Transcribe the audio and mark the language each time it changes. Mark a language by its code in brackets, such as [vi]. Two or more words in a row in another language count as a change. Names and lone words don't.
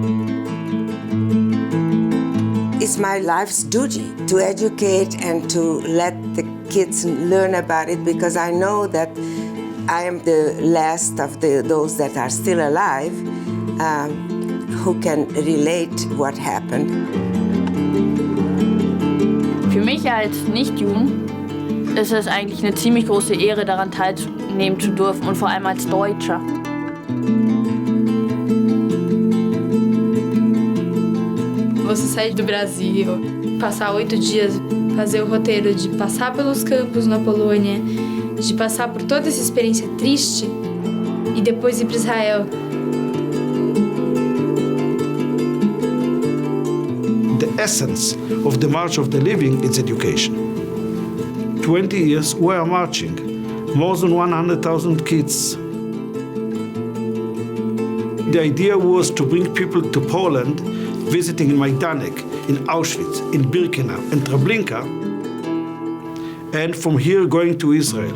[en] It's my life's duty to educate and to let the kids learn about it, because I know that I am the last of those that are still alive who can relate what happened. [de] Für mich als Nichtjuden ist es eigentlich eine ziemlich große Ehre, daran teilnehmen zu dürfen, und vor allem als Deutscher. [pt] Você sair do Brasil, passar 8 dias, fazer o roteiro de passar pelos campos na Polônia, de passar por toda essa experiência triste e depois ir para Israel. [en] The essence of the March of the Living is education. 20 years we are marching, more than 100,000 kids. The idea was to bring people to Poland, visiting in Majdanek, in Auschwitz, in Birkenau, in Treblinka, and from here going to Israel.